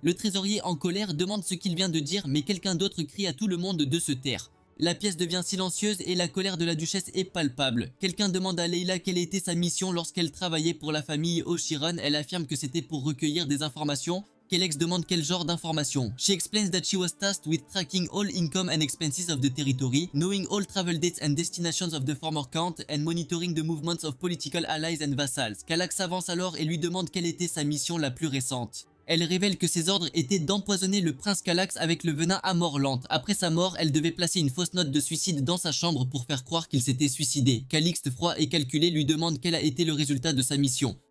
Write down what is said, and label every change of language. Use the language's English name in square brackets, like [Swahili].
[French] Le trésorier en colère demande ce qu'il vient de dire mais quelqu'un d'autre crie à tout le monde de se taire. La pièce devient silencieuse et la colère de la duchesse est palpable. Quelqu'un demande à Leila quelle était sa mission lorsqu'elle travaillait pour la famille Oshiran. Elle affirme que c'était pour recueillir des informations. Calax demande quel genre d'informations. [English] She explains that she was tasked with tracking all income and expenses of the territory, knowing all travel dates and destinations of the former count, and monitoring the movements of political allies and vassals. [French] Calax avance alors et lui demande quelle était sa mission la plus récente. Elle révèle que ses ordres étaient d'empoisonner le prince Calax avec le venin à mort lente. Après sa mort, elle devait placer une fausse note de suicide dans sa chambre pour faire croire qu'il s'était suicidé. Calixte, froid et calculé, lui demande quel a été le résultat de sa mission.